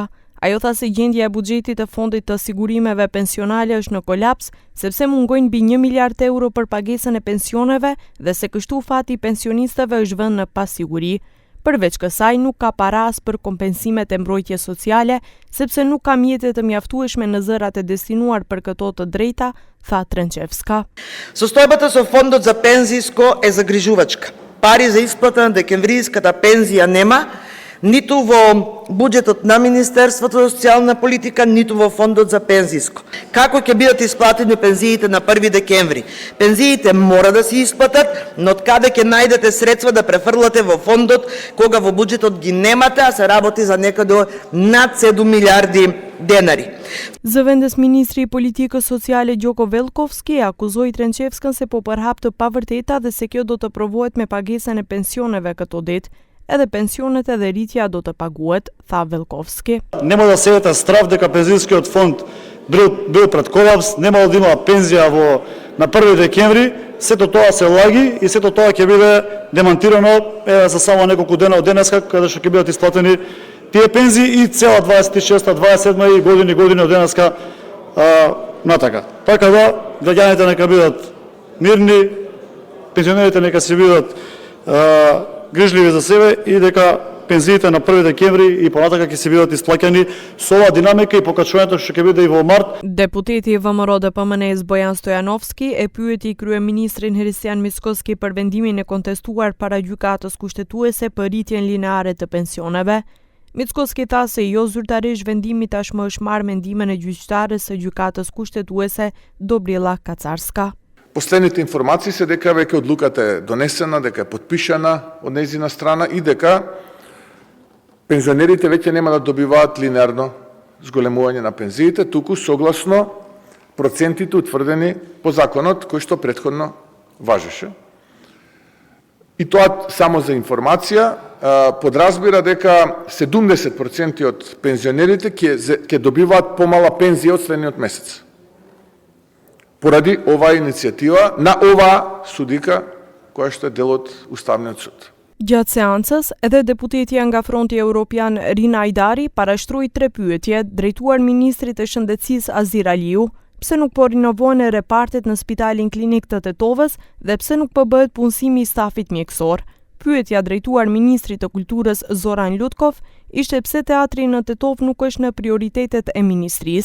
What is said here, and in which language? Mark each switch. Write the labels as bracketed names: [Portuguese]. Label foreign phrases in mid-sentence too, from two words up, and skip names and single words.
[Albanian] Ajo tha se gjendja e buxhetit të fondit të sigurimeve pensionale është në kolaps, sepse mungojnë mbi 1 miliard euro për pagesën e pensioneve dhe se kështu fati i pensionistëve është vënë në pasiguri. Përveç kësaj nuk ka para as për kompensimet e mbrojtjes sociale, sepse nuk ka mjete të mjaftueshme në zërat e destinuar për këto të drejta, tha Trençевска. [Macedonian] Состојбата со фондот за пензиско е загрижувачка. Пари за исплата на декемвриската пензија нема, ниту во буџетот на Министерството за социјална политика, ниту во фондот за пензиско. Како ќе бидат исплатени пензиите на 1 декември? Пензиите мора да се исплатат, но од каде ќе најдете средства да префрлате во фондот кога во буџетот ги немате, а се работи за некаде над 7 милиарди денари. [Albanian] Zëvendës ministri i politikës sociale Gjoko Velkovski akuzoi Trençevskën se po përhap të pavërteta dhe se kjo do të provohet me pagesën e pensioneve këto ditë. Edhe pensionet edhe rritja do të paguhet, tha Velkovski. [Macedonian] Нема да седете страв дека пензискиот фонд бил пред колапс, нема да има пензија на 1 декември, сето тоа се лаги и сето тоа ќе биде демонтирано за само неколку дена од денеска, каде што ќе бидат исплатени тие пензии и цела 26-та, 27-та и години од денеска натака. Така да, граѓаните нека бидат мирни, пензионерите нека се бидат грижливи за себе и дека пензиите на 1 декември и понатака ќе се бидат исплаќани со оваа динамика и покачувањето што ќе биде и во март. [Albanian] Deputeti i VMRO-DPMNE-s Bojan Stojanovski e pyeti kryeministrin Hristijan Mickoski për vendimin e kontestuar para gjykatës kushtetuese për rritjen lineare të pensioneve. Mickoski tha se jo zyrtarisht vendimi tashmë është marrë mendimin e gjyqtarës së gjykatës kushtetuese Dobrila Kacarska. [Macedonian] Последните информации се дека веќе одлуката е донесена, дека е потпишана од нејзина страна и дека пензионерите веќе нема да добиваат линеарно зголемување на пензиите, туку согласно процентите утврдени по законот кој што претходно важеше. И тоа само за информација подразбира дека 70% од пензионерите ќе добиваат помала пензија од следниот месец. Поради оваа иницијатива на оваа судика, која што е дел од Уставниот суд. [Albanian] Gjatë seancës, edhe deputetja nga Fronti Evropian Rina Ajdari parashtroi 3 pyetje drejtuar ministrit të shëndetësisë Azir Aliu, pse nuk po rinovohen repartet në Spitalin Klinik të Tetovës dhe pse nuk po bëhet punësimi i stafit mjekësor. Pyetja drejtuar ministrit të Kulturës Zoran Lutkov ishte pse teatri në Tetov nuk është në prioritetet e ministrisë.